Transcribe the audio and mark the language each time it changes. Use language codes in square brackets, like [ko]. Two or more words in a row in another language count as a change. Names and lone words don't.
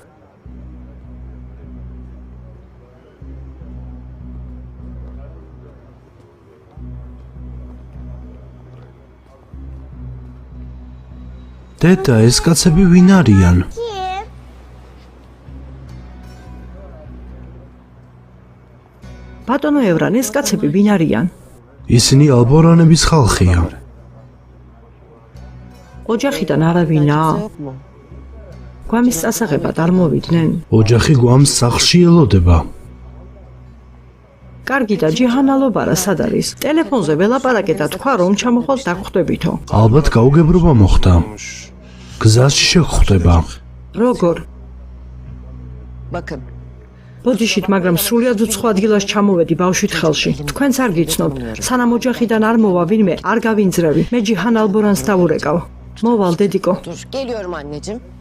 [ka] დედა, ეს კაცები ვინ არიან? ბატონო ევრან, ეს კაცები ვინ არიან? ისინი ალბორანების ხალხია. ოჯახიდან არავინაა? [tr] Yok mu? [ka] გვამის წასაღებად არ მოვიდნენ? ოჯახი გვამს სახლში ელოდება. კარგი და ჯიჰან ალბორა სად არის? ტელეფონზე ველაპარაკე და თქვა რომ ჩამოხვალ დაგხვდებითო. ალბათ გაუგებრობა მოხდა. გზაში შეგხვდება. როგორ? [tr] Bakın [ka] ბოდიშით, მაგრამ სრულად უცხო ადგილას ჩამოვედი ბავშვით ხელში. თქვენც არ გიცნობთ, სანამ ოჯახიდან არ მოვა ვინმე, არ გავინძრევი. მე ჯიჰან ალბორანს დავურეკავ. მოვალ დედიკო. [tr] dur geliyorum anneciğim.